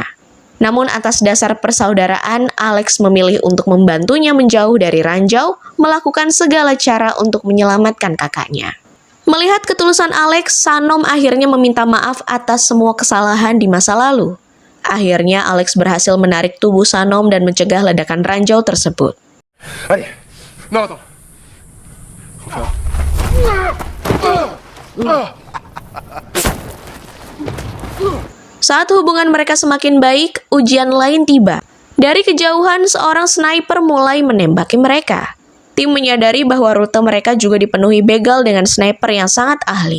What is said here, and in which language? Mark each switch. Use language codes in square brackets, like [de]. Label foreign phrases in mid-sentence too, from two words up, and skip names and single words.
[id] Namun atas dasar persaudaraan, Alex memilih untuk membantunya menjauh dari ranjau, melakukan segala cara untuk menyelamatkan kakaknya. Melihat ketulusan Alex, Sanom akhirnya meminta maaf atas semua kesalahan di masa lalu. Akhirnya Alex berhasil menarik tubuh Sanom dan mencegah ledakan ranjau tersebut. [fr] Allez. Non, attends. [id] Saat hubungan mereka semakin baik, ujian lain tiba. Dari kejauhan, seorang sniper mulai menembaki mereka. Tim menyadari bahwa rute mereka juga dipenuhi begal dengan sniper yang sangat ahli.